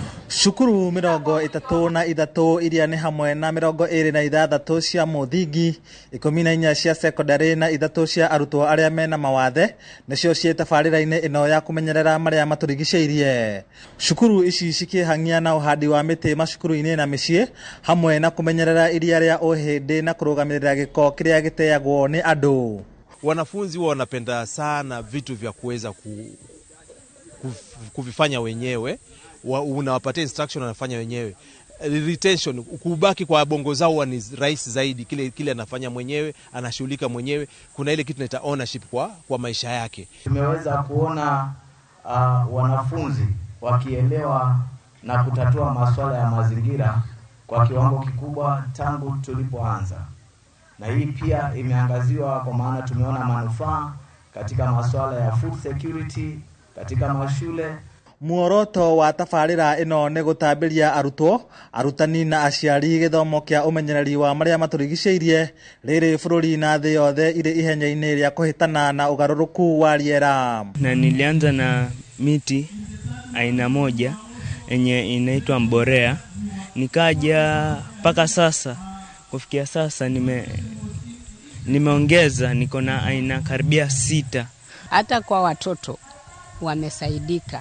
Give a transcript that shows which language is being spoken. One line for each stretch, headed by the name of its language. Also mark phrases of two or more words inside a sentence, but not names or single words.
Kikuyu: Shukuru mirongo itatu na ithatu iria ni hamwe na mirongo iri na ithathatu cia muthingi, 14 cia secondary na ithatu cia arutwo aria mena mawathe nicio cie tabarira-ini ino ya kumenyerera marĩa matũrigicĩirie. Shukuru ici cikihangia na uhandi wa miti macukuru-ini na micii hamwe na kumenyerera iria ria uhindi na kurugamirira giko kiria giteagwo ni andu.
Swahili: Wanafunzi wanapenda sana vitu vya kuweza kuvifanya wenyewe. Unawapatia instruction wanafanya wenyewe. Retention, kubaki kwa bongo zao ni rahisi zaidi. Kile anafanya mwenyewe, anashughulika mwenyewe. Kuna ile kitu inaita ownership kwa maisha yake. Tumeweza kuona wanafunzi wakielewa na kutatua masuala ya mazingira kwa kiwango kikubwa tangu tulipoanza. Na hii pia imeangaziwa kwa maana tumeona manufaa katika masuala ya
English: food security
Swahili: katika mashule.
Kikuyu: Muoroto wa tabarĩra ĩno nĩ gũtambĩria arutwo, arutani na aciari gĩthomo kĩa ũmenyereri wa marĩa matũrigicĩirie rĩrĩ bũrũri na thĩ yothe irĩ ihenya-inĩ rĩa kũhĩtana na ũgarũrũku wa rĩera.
Swahili: Na nilianza na miti aina moja yenye inaitwa mborea, nikaja mpaka sasa kufikia sasa nimeongeza, niko na aina karibia 6. Hata kwa watoto wamesaidika.